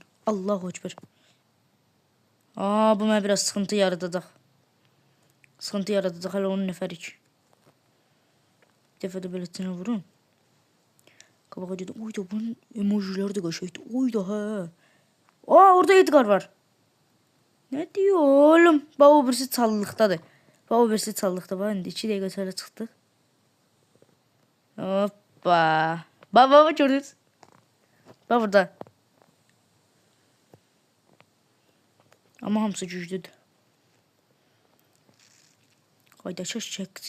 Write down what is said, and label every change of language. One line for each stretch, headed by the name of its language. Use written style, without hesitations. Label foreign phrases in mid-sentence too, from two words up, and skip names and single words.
Arabic: Allahu Ekber.
Azerbaijani: Bu mənə biraz sıxıntı yaradacaq. Sıxıntı yaradacaq hələ 10 nəfərik. Bir dəfə də beləcənə vurun. Qabağa gedim. Oyda bunun emojiləri də qəşəngdir. Oyda hə. Orada Edgar var.
Turkish: Ne diyor oğlum?
Azerbaijani: Bak o birisi çalılıqdadır. Bak o birisi çalılıqda var. İndi 2 dəqiqə sonra çıxdıq. Hoppa. Bak gördünüz. Bak burada. Ama hamısı güclüdür. Hayda çəkisi.